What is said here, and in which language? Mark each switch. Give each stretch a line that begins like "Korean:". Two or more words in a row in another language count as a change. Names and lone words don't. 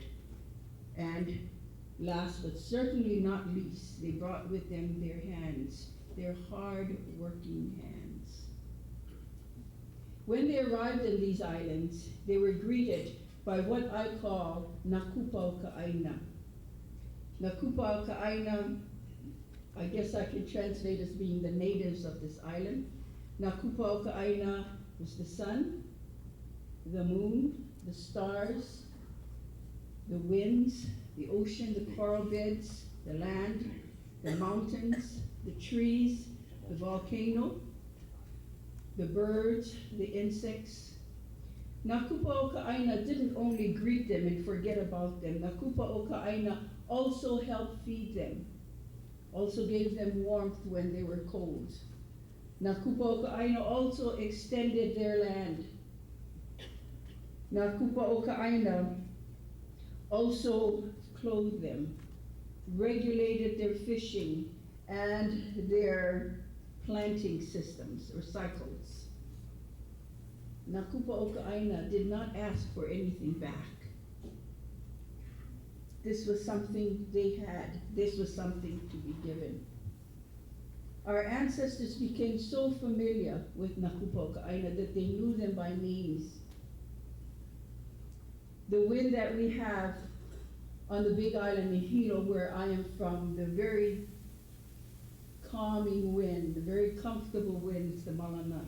English: And last but certainly not least, they brought with them their hands, their hard-working hands. When they arrived in these islands, they were greeted by what I call
Hawaiian: Nakupa o Ka'aina. Nakupa o Ka'aina,
English: I guess I can translate as being the natives of this island.
Hawaiian: Nakupa o Ka'aina
English: was the sun, the moon, the stars, the winds, the ocean, the coral beds, the land, the mountains, the trees, the volcano, the birds, the insects.
Hawaiian: Nakupa o Ka'aina
English: didn't only greet them and forget about them.
Hawaiian: Nakupa o Ka'aina
English: also helped feed them, also gave them warmth when they were cold.
Hawaiian: Nakupa o Ka'aina
English: also extended their land.
Hawaiian: Nakupa o Ka'aina
English: also clothed them. regulated their fishing and their planting systems or cycles.
Hawaiian: Nakupa o Ka'aina
English: did not ask for anything back. This was something they had. This was something to be given. Our ancestors became so familiar with
Hawaiian: Nakupa o Ka'aina
English: that they knew them by names. The wind that we have on the Big Island in Hilo, where I am from, the very calming wind, the very comfortable wind is the Malanai.